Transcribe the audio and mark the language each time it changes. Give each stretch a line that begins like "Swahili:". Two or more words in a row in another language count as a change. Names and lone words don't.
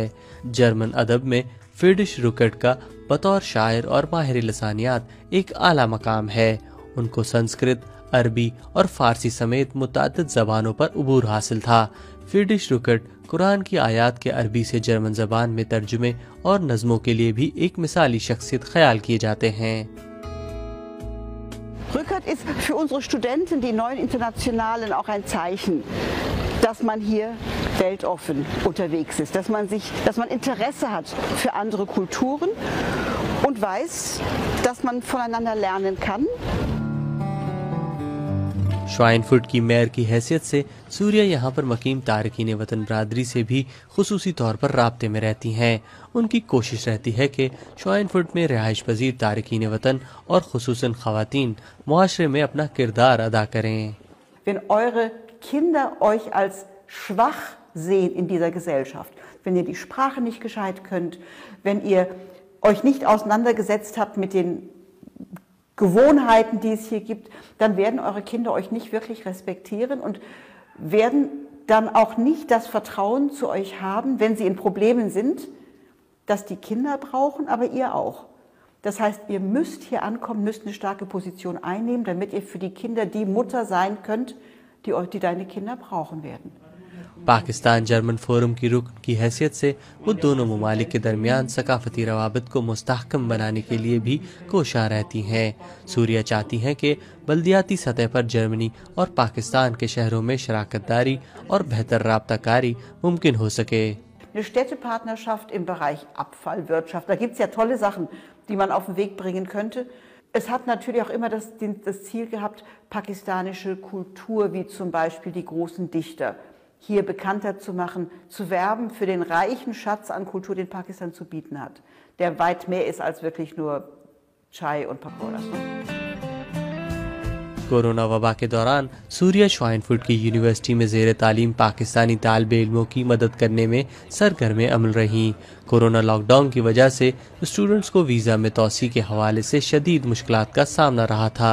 Urdu: جرمن ادب میں فریڈرش رُکرٹ کا بطور شاعر اور ماہر لسانیات ایک اعلیٰ مقام ہے. ان کو سنسکرت، عربی اور فارسی سمیت متعدد زبانوں پر عبور حاصل تھا. فریڈرش رُکرٹ قرآن کی آیات کے عربی سے جرمن زبان میں ترجمے اور نظموں کے لیے بھی ایک مثالی شخصیت خیال کیے جاتے ہیں.
German: Rückert ist für unsere Studenten, die neuen Internationalen, auch ein Zeichen, dass man hier weltoffen unterwegs ist, dass man Interesse hat für andere Kulturen und weiß, dass man voneinander lernen kann.
Urdu: شوائنفرٹ کی میئر کی حیثیت سے ثریا یہاں پر مقیم تارکین وطن برادری سے بھی خصوصی طور پر رابطے میں رہتی ہیں. ان کی کوشش رہتی ہے کہ شوائنفرٹ میں رہائش پذیر تارکین وطن اور خصوصاً خواتین معاشرے میں اپنا کردار ادا کریں.
German: Wenn eure Kinder euch als schwach sehen in dieser Gesellschaft, wenn ihr die Sprache nicht gescheit könnt, wenn ihr euch nicht auseinandergesetzt habt mit den Gewohnheiten, die es hier gibt, dann werden eure Kinder euch nicht wirklich respektieren und werden dann auch nicht das Vertrauen zu euch haben, wenn sie in Problemen sind, dass die Kinder brauchen, aber ihr auch. Das heißt, ihr müsst hier ankommen, müsst eine starke Position einnehmen, damit ihr für die Kinder die Mutter sein könnt, die deine Kinder brauchen werden.
Urdu: پاکستان جرمن فورم کی رکن کی حیثیت سے وہ دونوں ممالک کے درمیان ثقافتی روابط کو مستحکم بنانے کے لیے بھی کوشاں رہتی ہیں. ثریا چاہتی ہیں کہ بلدیاتی سطح پر جرمنی اور پاکستان کے شہروں میں شراکت داری اور بہتر رابطہ کاری ممکن ہو سکے.
German: Eine Städtepartnerschaft im Bereich Abfallwirtschaft, da gibt es ja tolle Sachen, die man auf den Weg bringen könnte. Es hat natürlich auch immer das Ziel gehabt, pakistanische Kultur, wie zum Beispiel die großen Dichter, hier bekannter zu machen, zu werben für den reichen Schatz an Kultur, den Pakistan zu bieten hat, der weit mehr ist als wirklich nur Chai und Pakoras.
Urdu: کورونا وبا کے دوران ثریا شوائنفرٹ کی یونیورسٹی میں زیر تعلیم پاکستانی طالب علموں کی مدد کرنے میں سرگرم عمل رہیں. کورونا لاک ڈاؤن کی وجہ سے اسٹوڈنٹس کو ویزا میں توسیع کے حوالے سے شدید مشکلات کا سامنا رہا تھا.